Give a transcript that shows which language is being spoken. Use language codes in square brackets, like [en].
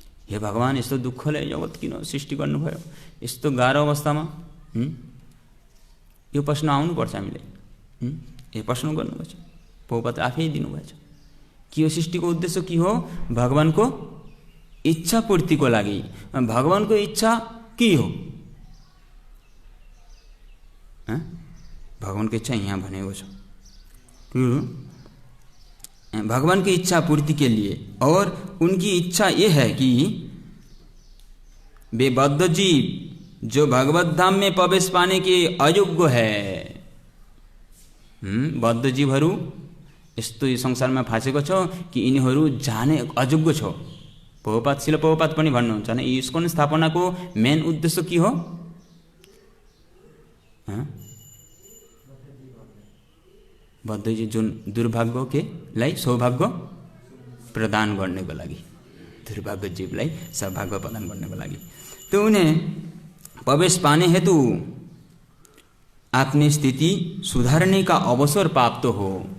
[ne] हे भगवान यस्तो दुःखले जगत किन सृष्टि गर्नुभयो यस्तो गाह्रो अवस्थामा यो प्रश्न आउनुपर्छ हामीले। यो प्रश्न गर्नुपर्छ प्रभुपाद आफै दिनुभएछ कि यो सृष्टिको उद्देश्य के हो भगवानको इच्छा पूर्तिको लागि। भगवानको इच्छा के हो भगवानको इच्छा यहाँ भनेको छ [hi] भगवान की इच्छा पूर्ति के लिए और उनकी इच्छा ये है कि वे बद्ध जीव जो भगवत धाम में प्रवेश पाने के अयोग्य है [ne] बद्ध जीवहरू यस्तो यो संसारमा फासेको छ कि यिनीहरू जाने अयोग्य छ। शिल प्रभुपाद पनि भन्नुहुन्छ भने इस्कन स्थापनाको मेन उद्देश्य के हो बद्धजी जुन दुर्भाग्यलाई सौभाग्य प्रदान गर्नको लागि, दुर्भाग्य जीवलाई सौभाग्य प्रदान गर्नको लागि [hi] तो उन्हें प्रवेश पाने हेतु अपनी स्थिति सुधारने का अवसर प्राप्त हो।